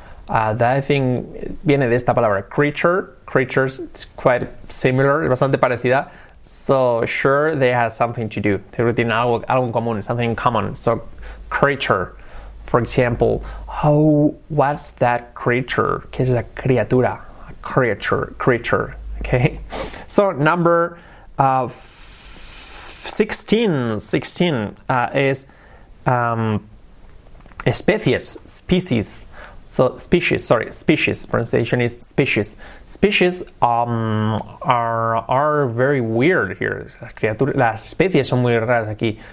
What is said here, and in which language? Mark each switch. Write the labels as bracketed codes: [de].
[en] That I think [es] viene de esta palabra [en] creatures. It's quite similar, [es] es bastante parecida. [en] So sure, they have something to do. [es] Tienen algo en común, [en] something in common. So creature, for example, what's that creature? [es] ¿Qué es esa criatura? Creature. Okay. [en] So number 16 is species. So species. Pronunciation is species. Species are very weird here. [es] Las especies son muy raras aquí.